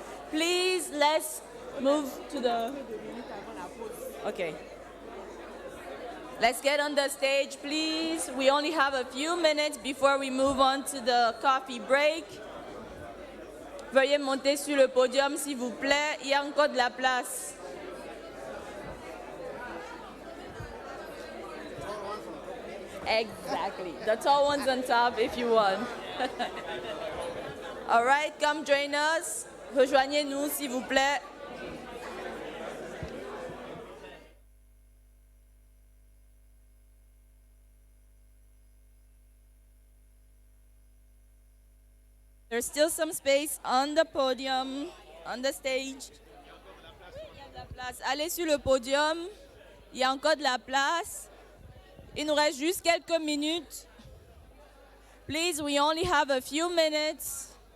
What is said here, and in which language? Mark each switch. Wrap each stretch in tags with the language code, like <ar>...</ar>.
<en>Please, let's move to the... Okay. Let's get on the stage, please. We only have a few minutes before we move on to the coffee break.</en> <fr>Veuillez monter sur le podium, s'il vous plaît. Il y a encore de la place.</fr> <en>Exactly. The tall one's on top if you want. All right, come join us.</en> <fr>Rejoignez-nous, s'il vous plaît.</fr> <en>There's still some space on the podium, on the stage.</en> <fr>Il y a de la place. Allez sur le podium. Il y a encore de la place. Il nous reste juste quelques minutes.</fr> <en>Please, we only have a few minutes.</en>